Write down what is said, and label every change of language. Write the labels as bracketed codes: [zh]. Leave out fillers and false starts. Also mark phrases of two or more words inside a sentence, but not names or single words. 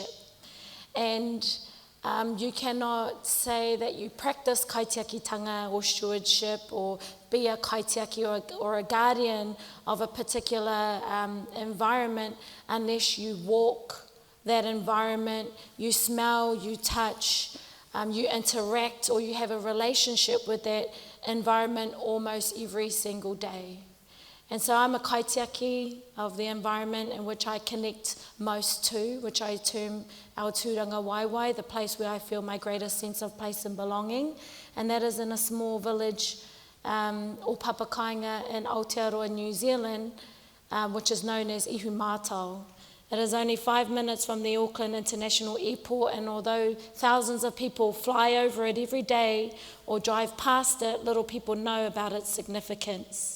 [en] And you cannot say that you practice kaitiakitanga or stewardship or be a kaitiaki or a guardian of a particular environment unless you walk that environment, you smell, you touch, you interact, or you have a relationship with that environment almost every single day. And so I'm a kaitiaki of the environment in which I connect most to, which I term our [mi] tūranga waiwai, [en] the place where I feel my greatest sense of place and belonging. And that is in a small village [mi] o Papakainga [en] in Aotearoa, New Zealand, which is known as Ihumātao. It is only 5 minutes from the Auckland International Airport, and although thousands of people fly over it every day or drive past it, little people know about its significance.